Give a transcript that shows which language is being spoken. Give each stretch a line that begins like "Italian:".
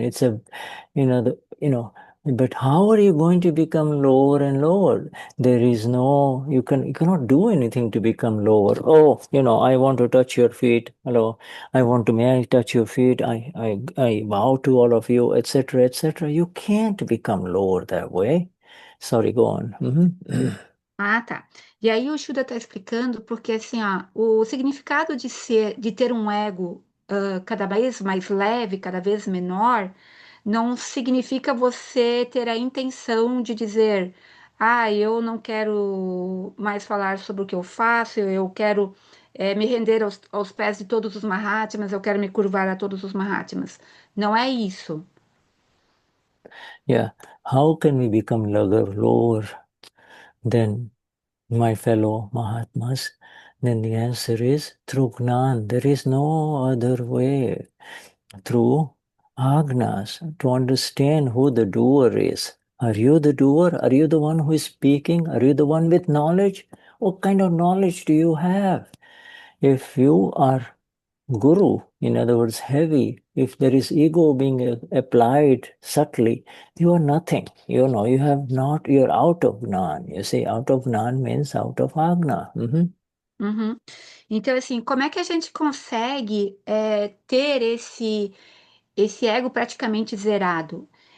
English: It's a, but how are you going to become lower and lower? There is no, you cannot do anything to become lower. Oh, I want to touch your feet. Hello, may I touch your feet? I bow to all of you, etc., etc. You can't become lower that way. Sorry, go on.
Portuguese: Ah, tá. E aí o Shuddha está explicando porque assim, ó, o significado de ter um ego cada vez mais leve, cada vez menor, não significa você ter a intenção de dizer, eu não quero mais falar sobre o que eu faço, eu quero me render aos pés de todos os Mahatmas, eu quero me curvar a todos os Mahatmas. Não é isso. Yeah.
English: How can we become lower than my fellow Mahatmas? Then the answer is through Gnan. There is no other way. Through Agnas, to understand who the doer is. Are you the doer? Are you the one who is speaking? Are you the one with knowledge? What kind of knowledge do you have? If you are Guru, in other words, heavy, if there is ego being applied subtly, you are nothing. You know, you have not, you're out of Gnan. You see, out of Gnan means out of Agna. Uhum.
Portuguese: Então, assim, como é que a gente consegue ter esse ego praticamente zerado?